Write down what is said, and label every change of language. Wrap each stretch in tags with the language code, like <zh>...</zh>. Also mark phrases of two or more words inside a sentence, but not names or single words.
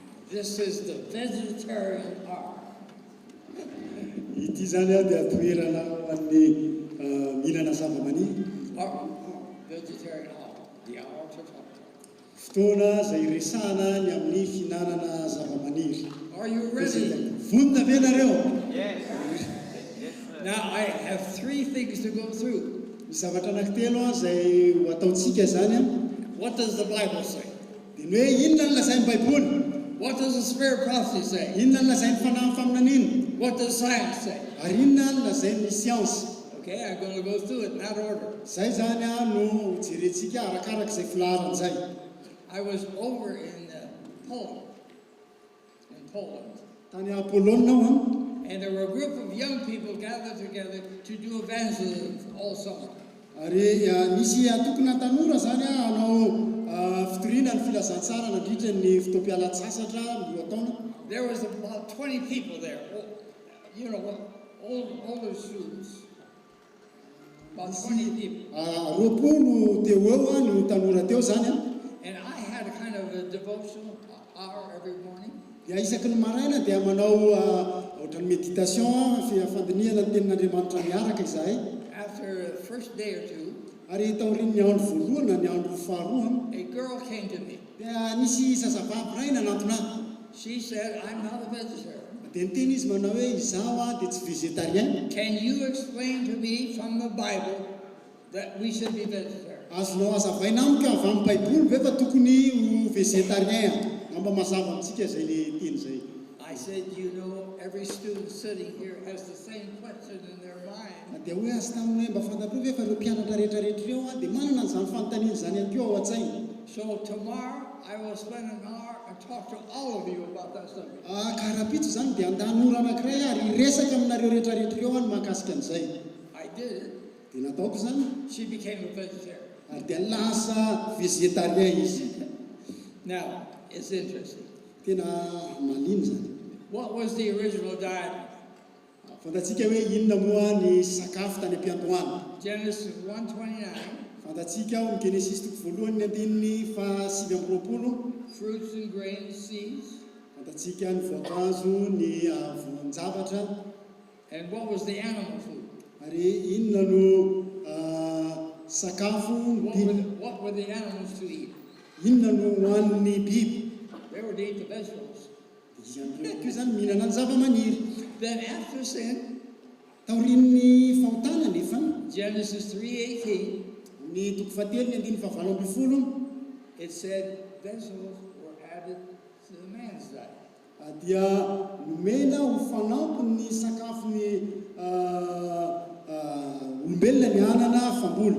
<en>This is the vegetarian ark.</en> <mg>Ity zany a dia toerana amin'ny mihinana zava-maniry.</mg> <en>Vegetarian ark. The hour to talk.</en> <mg>Fotoana zay resahana ny amin'ny fihinanana zava-maniry.</mg> <en>Are you ready?</en> <mg>Vonona ve nareo?</mg> <en>Yes. Now I have 3 things to go through.</en> <mg>Misy zavatra anankitelo zay ho ataontsika zany a.</mg> <en>What does the Bible say?</en> <mg>Dia ny hoe inona no lazain'ny Baiboly?</mg> <en>What does the Spirit prophecy say?</en> <mg>Inona no lazain'ny fanahy faminanina?</mg> <en>What does science say?</en> <mg>Ary inona no lazain'ny siansa?</mg> <en>Okay, I'm going to go through it in that order.</en> <mg>Zay zany a no jerentsika arakarak'izay filaharan'izay.</mg> <en>I was over in Poland.</en> <mg>Tany a Polonina</mg> <en>And there were a group of young people gathered together to do evangelism all summer.</en> <mg>Ary nisy atokona tanora zany a hanao fitoriana ny filazantsara nandritra ny fotoam-pialatsasatra loataona.</mg> <en>There was about 20 people there. You know, older students. About 20 people.</en> <mg>Roapolo teo eo no tanora teo zany a.</mg> <en>And I had a kind of a devotional hour every morning.</en> <mg>Dia isaky ny maraina dia manao ohatran'ny méditation fandinihana ny tenin'Andriamanitra miaraka izahay.</mg> <en>After the first day or two,</en> <mg>Ary taoriny ny andro voalohany ny andro faharoa</mg> <en>a girl came to me.</en> <mg>dia nisy zazavavy ray nanantona.</mg> <en>She said, I'm not a vegetarian.</en> <mg>Dia niteny izy manao hoe izaho a dia tsy végétarien.</mg> <en>Can you explain to me from the Bible that we should be vegetarian?</en> <mg>Azonao hazavaina amiko avy amin'ny Baiboly ve fa tokony ho végétarien? Namba mazava amintsika zay le teny zay.</mg> <en>I said, you know, every student sitting here has the same question in their mind.</en> <mg>Dia hoe azy taminy hoe mba fantatro ve fa ireo mpianatra rehetrarehetra ireo a dia manana an'izany fanontaniana zany ihany koa ao an-tsainy.</mg> <en>So tomorrow I will spend an hour and talk to all of you about that subject.</en> <mg>Karapitso zany dia andany ora anankiray ary resaka aminareo rehetrarehetra ireo any mahakasika an'izay.</mg> <en>I did it.</en> <mg>Dia nataoko zany.</mg> <en>She became a vegetarian.</en> <mg>Ary dia lasa végétarien izy.</mg> <en>Now, it's interesting.</en> <mg>Tena maliny zany.</mg> <en>What was the original diet?</en> <mg>Fantatsika hoe inona moa ny sakafo tany am-piantohana.</mg> <en>Genesis 1:29.</en> <mg>Fantatsika ao ny Genesis toko voalohany ny andininy fa 7:20.</mg> <en>Fruits and grains, seeds.</en> <mg>Fantatsika ny voankazo ny voan-javatra.</mg> <en>And what was the animal food?</en> <mg>Ary inona no sakafo</mg> <en>What were the animals to eat?</en> <mg>inona no hohanin'ny biby?</mg> <en>They were to eat the vegetables.</en> <mg>Io zany mihinana ny zava-maniry.</mg> <en>Then after sin,</en> <mg>Taorian'ny fahotana nefa</mg> <en>Genesis 3:18,</en> <mg>ny toko fahatelo ny andininy fahavalo ambin'ny folo</mg> <en>it said vegetables were added to the man's diet.</en> <mg>dia nomena ho fanampy ny sakafon'ny olombelona ny anana famboly.</mg>